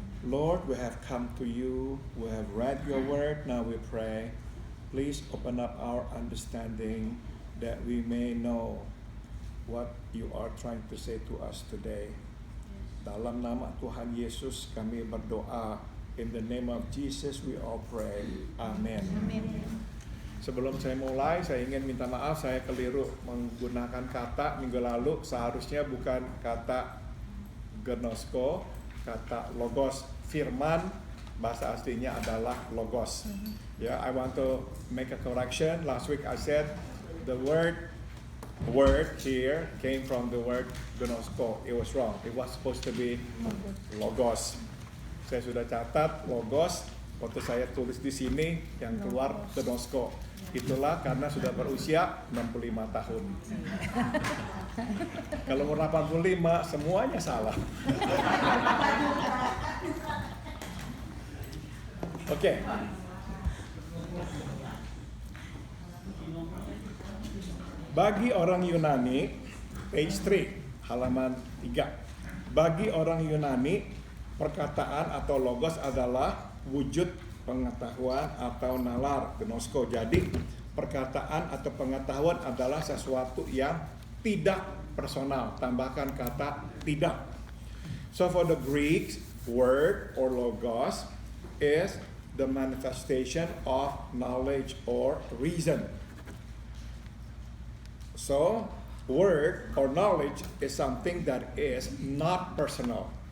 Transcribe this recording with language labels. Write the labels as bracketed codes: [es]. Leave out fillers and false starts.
[en] Lord, we have come to you, we have read your word, now we pray. Please open up our understanding that we may know what you are trying to say to us today. [id] Dalam nama Tuhan Yesus kami berdoa. [en] In the name of Jesus we all pray. [id] Amen. Sebelum saya mulai, saya ingin minta maaf, saya keliru menggunakan kata minggu lalu. Seharusnya bukan kata gnosko, kata logos. Firman bahasa aslinya adalah logos. [en] I want to make a correction. Last week I said the word here came from the word gnosko. It was wrong. It was supposed to be logos. [id] Saya sudah catat logos. Waktu saya tulis di sini yang keluar gnosko. Itulah karena sudah berusia 65 tahun. Kalau umur 85 semuanya salah. Oke. Bagi orang Yunani, [en] page 3, [id] halaman 3. Bagi orang Yunani, perkataan atau logos adalah wujud pengetahuan atau nalar, gnosko. Jadi perkataan atau pengetahuan adalah sesuatu yang tidak personal. Tambahkan kata tidak. [en] So for the Greeks, word or logos is the manifestation of knowledge or reason. So word or knowledge is something that is not personal.